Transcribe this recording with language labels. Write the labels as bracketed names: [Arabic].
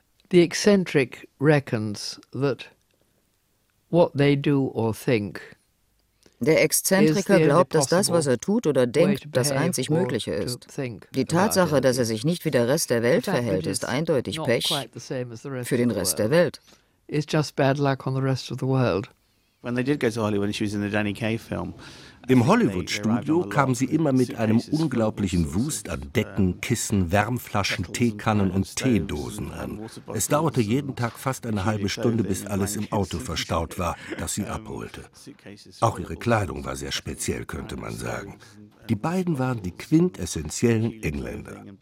[English] The eccentric reckons that what they do or think. [German] Der Exzentriker glaubt, dass das, was er tut oder denkt, das einzig Mögliche ist. Die Tatsache, dass er sich nicht wie der Rest der Welt verhält, ist eindeutig Pech für den Rest der Welt. [English] It's just bad luck on the rest of the world. When they did go to Hollywood, she was in the Danny Kaye film. [German] Im Hollywood-Studio kam sie immer mit einem unglaublichen Wust an Decken, Kissen, Wärmflaschen, Teekannen und Teedosen an. Es dauerte jeden Tag fast eine halbe Stunde, bis alles im Auto verstaut war, das sie abholte. Auch ihre Kleidung war sehr speziell, könnte man sagen. Die beiden waren die quintessentiellen Engländer.